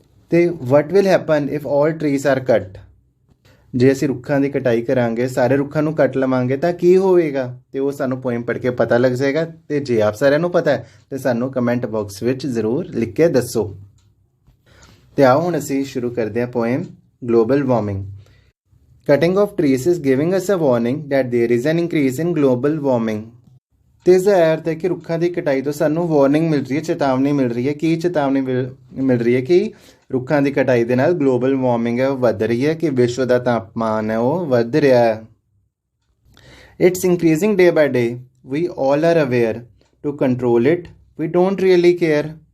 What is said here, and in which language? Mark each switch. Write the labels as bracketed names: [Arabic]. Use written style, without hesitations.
[Punjabi] ਤੇ [English] what will happen if all trees are cut, [Punjabi] ਜੇ ਅਸੀਂ ਰੁੱਖਾਂ ਦੀ ਕਟਾਈ ਕਰਾਂਗੇ, ਸਾਰੇ ਰੁੱਖਾਂ ਨੂੰ ਕੱਟ ਲਵਾਂਗੇ ਤਾਂ ਕੀ ਹੋਵੇਗਾ? ਤੇ ਉਹ ਸਾਨੂੰ ਪੋਇਮ ਪੜ੍ਹ ਕੇ ਪਤਾ ਲੱਗ ਜਾਏਗਾ। ਤੇ ਜੇ ਆਪ ਸਾਰਿਆਂ ਨੂੰ ਪਤਾ ਹੈ ਤੇ ਸਾਨੂੰ ਕਮੈਂਟ ਬਾਕਸ ਵਿੱਚ ਜ਼ਰੂਰ ਲਿਖ ਕੇ ਦੱਸੋ। ਤੇ ਆਓ ਹੁਣ ਅਸੀਂ ਸ਼ੁਰੂ ਕਰਦੇ ਹਾਂ poem global warming. [English] Cutting of trees is giving us a warning that there is an increase in global warming। [Punjabi] ਤੇ ਇਸ ਦਾ ਅਰਥ ਹੈ ਕਿ ਰੁੱਖਾਂ ਦੀ ਕਟਾਈ ਤੋਂ ਸਾਨੂੰ ਵਾਰਨਿੰਗ ਮਿਲ ਰਹੀ ਹੈ, ਚੇਤਾਵਨੀ ਮਿਲ ਰਹੀ ਹੈ। ਕੀ ਚੇਤਾਵਨੀ ਮਿਲ ਰਹੀ ਹੈ? ਕਿ ਰੁੱਖਾਂ ਦੀ ਕਟਾਈ ਦੇ ਨਾਲ ਗਲੋਬਲ ਵਾਰਮਿੰਗ ਹੈ ਉਹ ਵੱਧ ਰਹੀ ਹੈ, ਕਿ ਵਿਸ਼ਵ ਦਾ ਤਾਪਮਾਨ ਹੈ ਉਹ ਵੱਧ ਰਿਹਾ ਹੈ। [English] It's increasing day by day, we all are aware, to control it we don't really care.